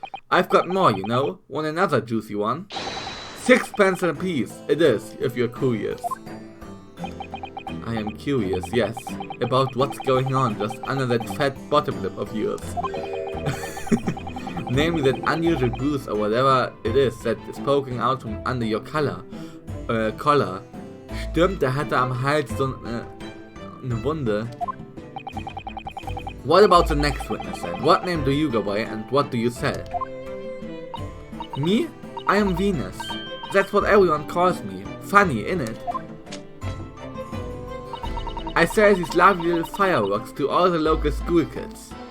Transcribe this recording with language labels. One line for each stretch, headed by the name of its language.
English: I've got more, you know. Want another juicy one? 6 pence a piece, it is, if you're curious. I am curious, yes, about what's going on just under that fat bottom lip of yours. Namely that unusual bruise or whatever it is that is poking out from under your collar.
German: Stimmt, der hatte am Hals so eine Wunde.
English: What about the next witness then? What name do you go by and what do you sell? Me? I am Venus. That's what everyone calls me. Funny, innit? I sell these lovely little fireworks to all the local school kids.